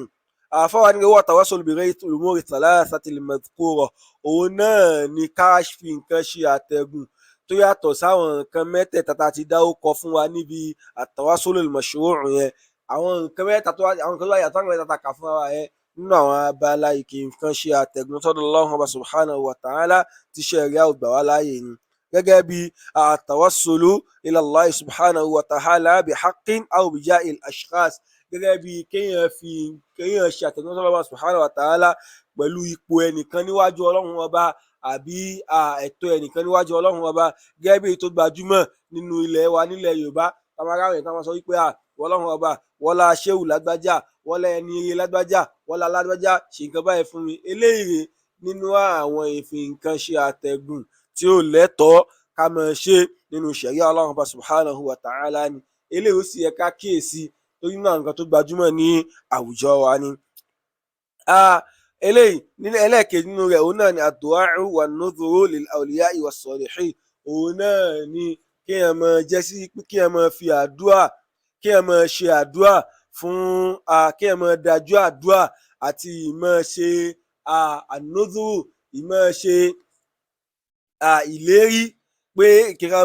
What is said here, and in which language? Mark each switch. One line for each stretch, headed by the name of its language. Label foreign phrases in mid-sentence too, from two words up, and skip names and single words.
Yoruba: àfọwọ́ ni wọ́n
Arabic: توسل بغير الأمور الثلاثة المذكورة
Yoruba: òun náà ni ká fi nǹkan ṣe àtẹ̀gùn tó yàtọ̀ sáwọn nǹkan mẹ́tẹ̀ẹ̀ta tá a ti dáwó kọ fún wa níbi
Arabic: التوسل المشروع'
Yoruba: yẹn àwọn nǹkan mẹ́ta tó àwọn nǹkan tó wà yàtọ̀ àwọn mẹ́ta tá a kà fún wa yẹn nínú àwọn abala ìkì nǹkan ṣe àtẹ̀gùn sọ́dọ̀
Arabic: الله سبحانه وتعالى
Yoruba: tí ṣẹ̀ríà ò gbà wá láàyè ni gẹ́gẹ́ bí
Arabic: التوسل إلى الله سبحانه وتعالى بحق أو بجاه الأشخاص
Yoruba: gẹ́gẹ́ bí kéèyàn ṣe àtẹ̀gùn sọ́dọ̀
Arabic: الله سبحانه وتعالى
Yoruba: pẹ̀lú ipò ẹnìkan níwájú ọlọ́run ọba àbí ẹ̀tọ́ ẹnìkan níwájú ọlọ́run ọba gẹ́gẹ́ bí tó gbajúmọ̀ nínú ilẹ̀ wa nílẹ̀ Yorùbá tamara rẹ̀ táwọn sọ wípé ọlọ́run ọba wọlá ṣéwù lágbájá wọlá ẹni ire lágbájá wọlá lágbájá ṣe nǹkan báyìí fún mi eléyìí nínú àwọn ìfinkan ṣe àtẹ̀gùn tí ó lẹ́tọ̀ọ́ ká máa ṣe nínú ṣẹ̀ríà Ọlọ́run bá
Arabic: سبحانه وتعالى
Yoruba: ni eléyìí ó sì yẹ ká kíyèsí torí náà nǹkan tó gbajúmọ̀ ní àwùjọ wa ni. eléyìí nínú ẹlẹ́ẹ̀kejì nínú rẹ̀ òun náà ni
Arabic: الدعاء والنذور للأولياء والصالحين
Yoruba: òun náà ni kéèyàn máa jẹ́ sí pé kéèyàn máa fi àdúrà kéèyàn máa ṣe àdúrà fún kéèyàn máa dájú àdúrà àti ìmọ̀ ṣe an-nudhuru ìmọ̀ ṣe ìlérí pé ìkẹrẹ